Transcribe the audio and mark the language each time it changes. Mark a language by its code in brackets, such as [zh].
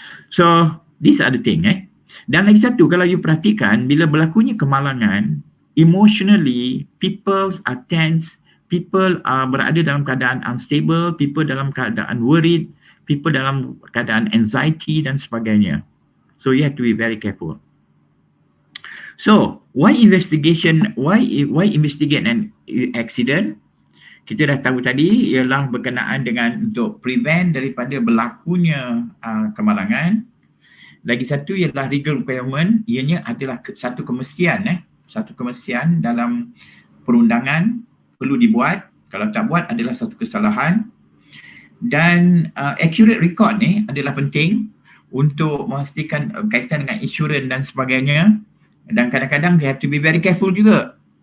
[en] So, these are the thing. [ms] Dan lagi satu, kalau you perhatikan, bila berlakunya kemalangan, [en] emotionally, people are tense, people are [ms] berada dalam keadaan [en] unstable, people [ms] dalam keadaan [en] worried, people dalam keadaan anxiety [ms] dan sebagainya. [en] So, you have to be very careful. So, why investigate an accident? [ms] Kita dah tahu tadi ialah berkenaan dengan untuk [en] prevent [ms] daripada berlakunya kemalangan. Lagi satu ialah [en] legal requirement, [ms] ianya adalah satu kemestian satu kemestian dalam perundangan perlu dibuat, kalau tak buat adalah satu kesalahan. Dan accurate record ni adalah penting untuk memastikan kaitan dengan insurans dan sebagainya. Dan kadang-kadang [en] we have to be very careful [ms] juga.